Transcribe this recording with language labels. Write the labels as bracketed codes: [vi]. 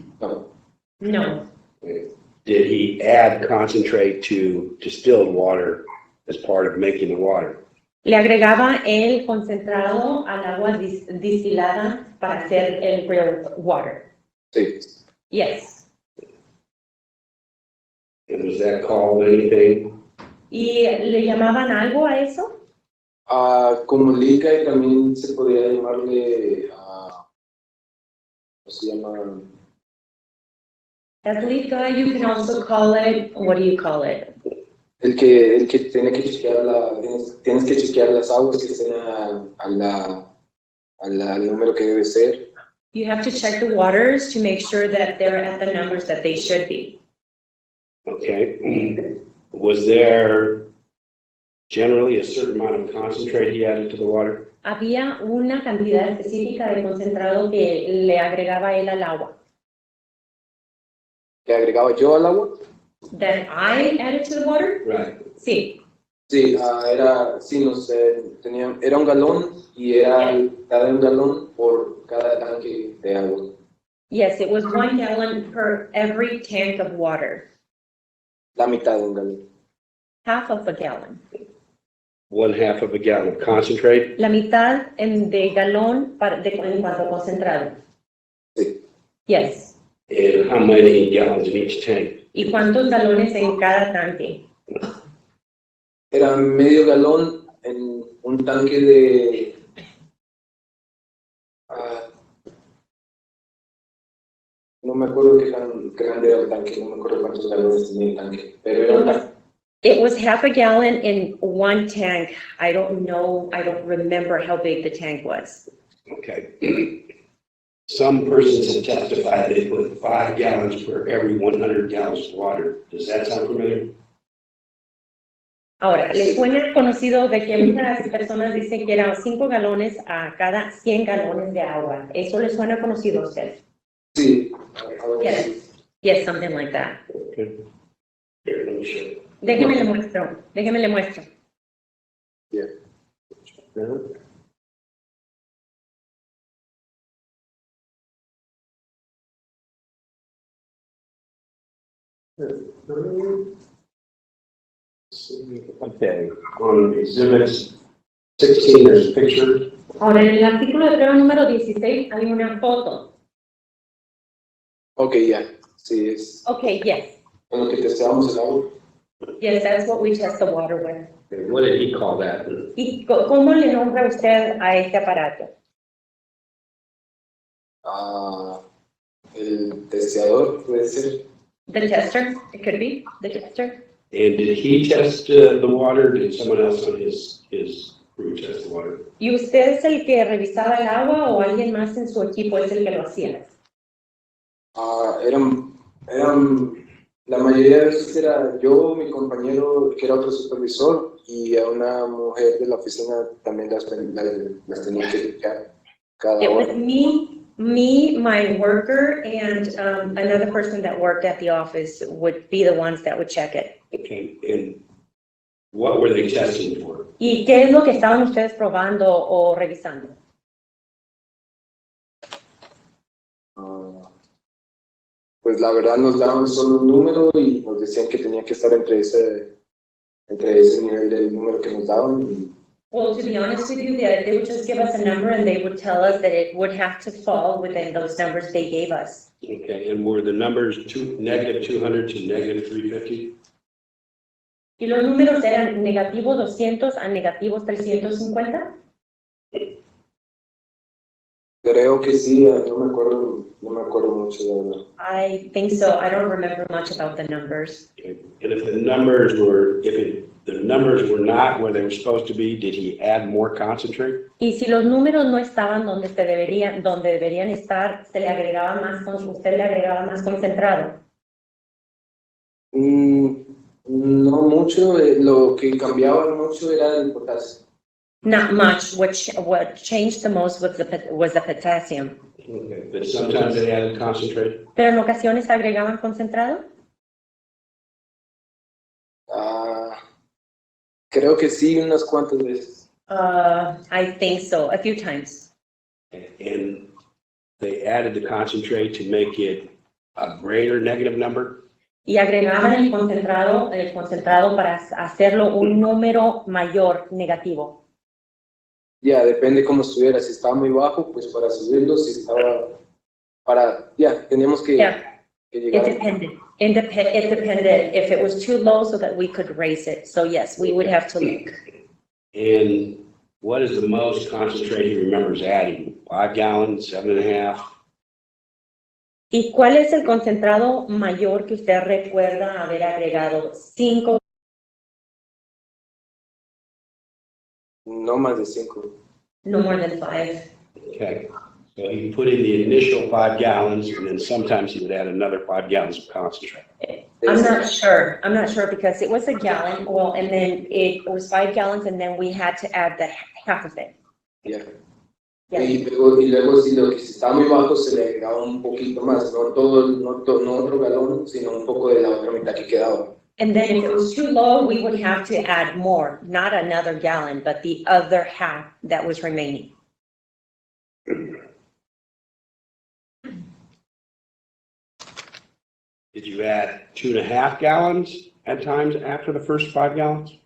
[en] No. No. Did he add concentrate to distilled water as part of making the water? [es] Le agregaba el concentrado al agua distilada para hacer el real water. Sí. [en] Yes. And was that called anything? [es] ¿Y le llamaban algo a eso? Como liga y también se podría llamarle, ¿cómo se llama? [en] As lead guy, you can also call it, what do you call it? [es] El que tiene que chequear tienes que chequear las aguas que estén al número que debe ser. [en] You have to check the waters to make sure that they're at the numbers that they should be. Okay. Was there generally a certain amount of concentrate he added to the water? [es] Había una cantidad específica de concentrado que le agregaba él al agua. ¿Le agregaba yo al agua? [en] That I added to the water? Right. [es] Sí. Sí, no sé, era un galón y era cada un galón por cada tanque de agua. [en] Yes, it was 1 gallon per every tank of water. [es] La mitad de un galón. [en] Half of a gallon. 1/2 of a gallon of concentrate? [es] La mitad de galón en cuanto a concentrado. Sí. [en] Yes. And how many gallons in each tank? [es] ¿Y cuántos galones en cada tanque? Era medio galón en un tanque de... no me acuerdo qué tan grande era el tanque, no me acuerdo cuántos galones tenía el tanque, pero era un tanque. [en] It was half a gallon in one tank. I don't remember how big the tank was. Okay. Some persons have testified they put 5 gallons for every 100 gallons of water. Does that sound familiar? [es] Ahora, ¿les suena conocido de que muchas personas dicen que eran 5 galones a cada 100 galones de agua? ¿Eso les suena conocido a usted? Sí. [en] Yes. Yes, something like that. Okay. Here, let me show you. [es] Déjeme le muestro. [en] Yeah. Okay, on exhibits 16, there's a picture. [es] Ahora, en el artículo de prueba número 16 hay una foto. Ok, ya. Sí, es [en] Okay, yes. [es] con lo que testeamos el agua. [en] Yes, that's what we test the water with. Okay, what did he call that? [es] ¿Y cómo le nombra usted a este aparato? El testeador, puede ser. [en] The tester, it could be, the tester. And did he test the water? Did someone else on his crew test the water? [es] ¿Y usted es el que revisaba el agua o alguien más en su equipo es el que lo hacía? La mayoría de veces era yo, mi compañero, que era otro supervisor, y a una mujer de la oficina también las tenía que checar cada [en] It was [es] hora. [en] me, my worker, and another person that worked at the office would be the ones that would check it. Okay, and what were they testing for? [es] ¿Y qué es lo que estaban ustedes probando o revisando? Pues la verdad nos daban solo un número y nos decían que tenía que estar entre ese nivel del número que nos daban. [en] Well, to be honest with you, they would just give us a number and they would tell us that it would have to fall within those numbers they gave us. Okay, and were the numbers -200 to -350? [es] Y los números eran negativo 200 a negativos 350. Creo que sí, no me acuerdo mucho de verdad. [en] I think so. I don't remember much about the numbers. And if the numbers were, the numbers were not where they were supposed to be, did he add more concentrate? [es] Y si los números no estaban donde deberían estar, usted le agregaba más concentrado. No mucho, lo que cambiaba mucho era el potasio. [en] Not much. What changed the most was the potassium. Okay, but sometimes they added concentrate. [es] Pero en ocasiones agregaban concentrado. Creo que sí, unas cuantas veces. [en] I think so, a few times. And they added the concentrate to make it a greater negative number? [es] Y agregaban el concentrado para hacerlo un número mayor negativo. Ya, depende cómo estuviera. Si estaba muy bajo, pues para subirlo, si estaba teníamos que, [en] Yeah. [es] que [en] It [es] llegar. [en] depended. It depended if it was too low so that we could raise it. So yes, we would have to look. And what is the most concentrate he remembers adding? 5 gallons, 7.5? ¿Y cuál es el concentrado mayor que usted recuerda haber agregado? 5. No más de 5. No more than 5. Okay, so he put in the initial 5 gallons, and then sometimes he would add another 5 gallons of concentrate. I'm not sure. I'm not sure because it was a gallon. Well, and then it was 5 gallons, and then we had to add the half of it. [es] Ya. [en] Yeah. [es] Y luego si lo que está muy bajo se le agregaba un poquito más, no otro galón, sino un poco de la otra mitad que quedaba. [en] And then if it was too low, we would have to add more, not another gallon, but the other half that was remaining. Did you add 2.5 gallons at times after the first 5 gallons?